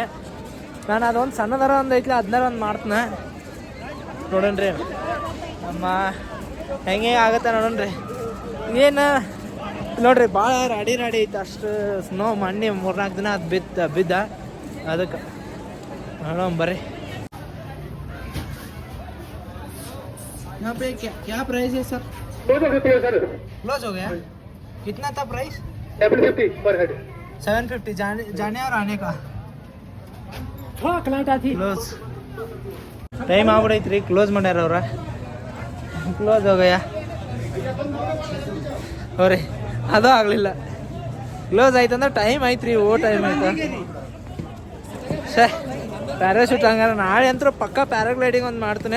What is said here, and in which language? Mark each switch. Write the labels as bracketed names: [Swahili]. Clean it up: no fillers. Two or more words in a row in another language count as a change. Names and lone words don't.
[Kannada] ನಾನು ಅದೊಂದು ಸಣ್ಣದರ ಒಂದು ಐತ್ಲಿ ಅದನ್ನಾರ ಒಂದು ಮಾಡ್ತೀನಿ ನೋಡೋಣ್ರಿ. ನಮ್ಮ ಹೆಂಗೆ ಆಗತ್ತೆ ನೋಡೋಣ್ರಿ. ಏನು ನೋಡ್ರಿ ಭಾಳ ರಾಡಿ ಐತಿ. ಅಷ್ಟು ಸ್ನೋ ಮೊನ್ನೆ 3-4 ದಿನ ಅದು ಬಿದ್ದ ಅದಕ್ಕೆ ನೋಡೋಣ ಬರ್ರಿ. [Hindi] यहाँ पे क्या प्राइस है सर? क्लोज हो गया. कितना था प्राइस? 750 पर हेड. 750 जाने और आने का. [Kannada] क्लोज ಟೈಮ್ ಆಗ್ಬಿಡೈತ್ರಿ. ಕ್ಲೋಸ್ ಮಾಡ್ಯಾರ ಅವ್ರ. ಕ್ಲೋಸ್ ಹೋಗಯ್ಯ ಅವ್ರಿ, ಅದು ಆಗಲಿಲ್ಲ. ಕ್ಲೋಸ್ ಆಯ್ತಂದ್ರೆ ಟೈಮ್ ಐತ್ರಿ, ಟೈಮ್ ಆಯ್ತು. ಪ್ಯಾರಾಶೂಟ್ ಹಂಗಾರ ನಾಳೆ ಅಂತೂ ಪಕ್ಕ ಪ್ಯಾರಾಗ್ಲೈಡಿಂಗ್ ಒಂದು ಮಾಡ್ತೀನಿ.